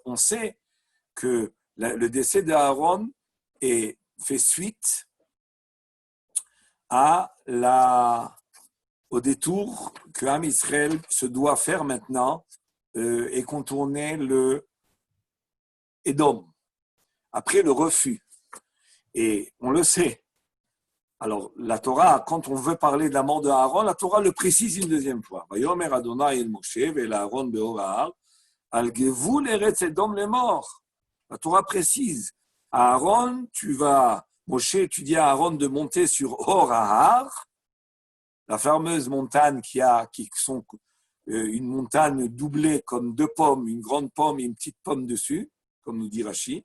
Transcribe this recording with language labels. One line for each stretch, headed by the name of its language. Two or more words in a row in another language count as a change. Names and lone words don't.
French: On sait que le décès d'Aaron fait suite au détour que Am Israël se doit faire maintenant et contourner le Édom, après le refus. Et on le sait. Alors, la Torah, quand on veut parler de la mort de Aaron, la Torah le précise une deuxième fois.
Hebrew: ויאמר אדוני אל משה ואל אהרן בהר ההר על גבול ארץ אדום לאמר.
French: La Torah précise. Aaron, Moshe, tu dis à Aaron de monter sur Hor Ahar, la fameuse montagne qui sont une montagne doublée comme deux pommes, une grande pomme et une petite pomme dessus, comme nous dit Rashi.